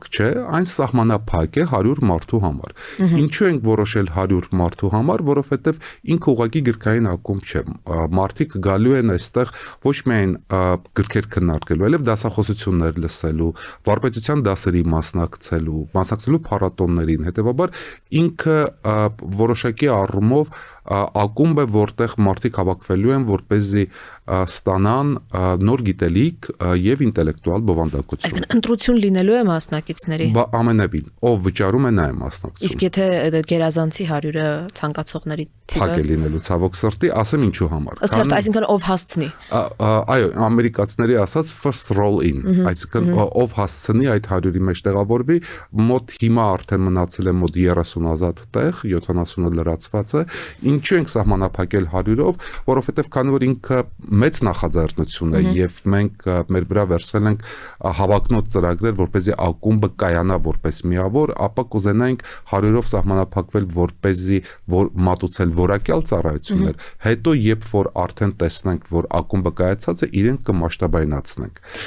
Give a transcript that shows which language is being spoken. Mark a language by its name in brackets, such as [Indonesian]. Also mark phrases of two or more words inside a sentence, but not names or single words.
[Armenian] չէ, այն սահմանափակ է 100 մարդու համար։ Ինչու ենք որոշել 100 մարդու համար, որովհետև ինքը ուղղակի գրքային ակումբ չէ։ Մարդիկ գալու են այստեղ ոչ միայն գրքեր քննարկելու, այլև դասախոսություններ լսելու, վարպետության դասերի մասնակցելու փառատոներին։ Հետևաբար ինքը որոշակի առումով ակումբ է, որտեղ մարդիկ հավաքվելու են, որպեսզի ստանան նոր գիտելիք եւ ինտելեկտուալ բովանդակություն։ Այսինքն ընտրություն լինելու է մասնակիցների։ Ամենևին, ով վճարում է նա է մասնակցում։ Իսկ եթե գերազանցի 100-ը ցանկացողների թիվը փակ է լինելու ցավոք սրտի, ասեմ ինչու համար։ Ըստ հերթ, այսինքն ով հասցնի։ Այո, ամերիկացիների ասած [English] first roll in, [Armenian] այսինքն ով հասցնի այդ 100-ի մեջ տեղավորվի, մոտ հիմա արդեն մնացել է մոտ 30,000 տեղ, 70-ը լրացված է։ Ինչու ենք սահմանափակել 100-ով, որովհետև քանի որ ինքը մեծ նախաձեռնություն է եւ մենք մեր վրա վերցրել ենք հավակնոտ ծրագրեր, որպեսզի ակումբը կայանա որպես միավոր, ապա կուզենայինք 100-ով սահմանափակվել, որպեսզի մատուցել որակյալ ծառայություններ, հետո երբ որ արդեն տեսնենք, որ ակումբը կայացած է, իրենք կմասշտաբայնացնենք։